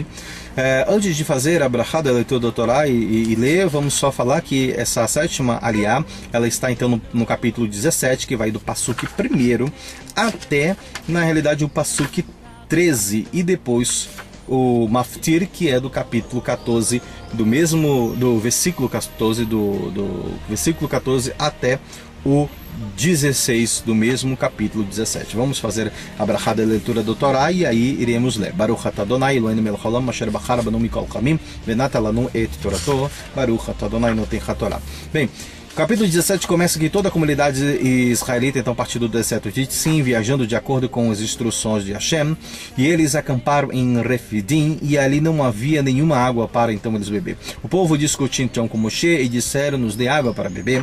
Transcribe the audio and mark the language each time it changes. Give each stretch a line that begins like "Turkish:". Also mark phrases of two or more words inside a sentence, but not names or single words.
Portuguese: Antes de fazer a brachá da leitura da Torá e ler, vamos só falar que essa sétima aliá, ela está então no capítulo 17, que vai do Passuque 1 até, na realidade, o Passuque 13, e depois o Maftir, que é do capítulo 14, do versículo 14, do versículo 14 até o 16 do mesmo capítulo 17. Vamos fazer a brachá da leitura do Torá e aí iremos ler.
Hebrew: ברוך אתה אדוני אלוהינו מלך העולם אשר בחר בנו מכל העמים ונתן לנו את תורתו. ברוך אתה אדוני נותן התורה.
Portuguese: Bem, o capítulo 17 começa que toda a comunidade israelita, então, partiu do deserto de Sim, viajando de acordo com as instruções de Hashem, e eles acamparam em Refidim, e ali não havia nenhuma água para então eles beber. O povo discutiu então com Moshe e disseram: nos dê água para beber.